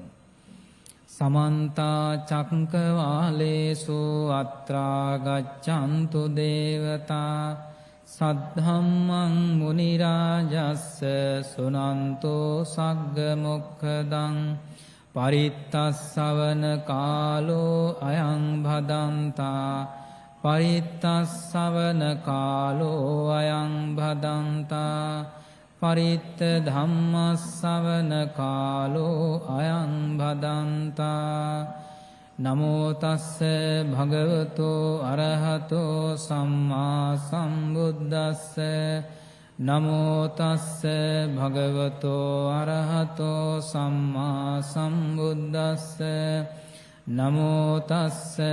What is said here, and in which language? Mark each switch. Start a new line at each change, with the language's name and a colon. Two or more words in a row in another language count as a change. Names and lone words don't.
Pali: සමන්ත චක්කවාලේසු අත්‍රා ගච්ඡන්තු දේවතා සද්ධම්මං මුනි රාජස්ස සුනන්තෝ සග්ග මොක්ඛදං පරිත්තස්සවන කාලෝ අයං භදන්තා පරිත්තස්සවන කාලෝ අයං භදන්තා පරිත්ත ධම්මස්සවන කාලෝ අයං භදන්තා නමෝ තස්ස භගවතෝ අරහතෝ සම්මා සම්බුද්දස්ස නමෝ තස්ස භගවතෝ අරහතෝ සම්මා සම්බුද්දස්ස නමෝ තස්ස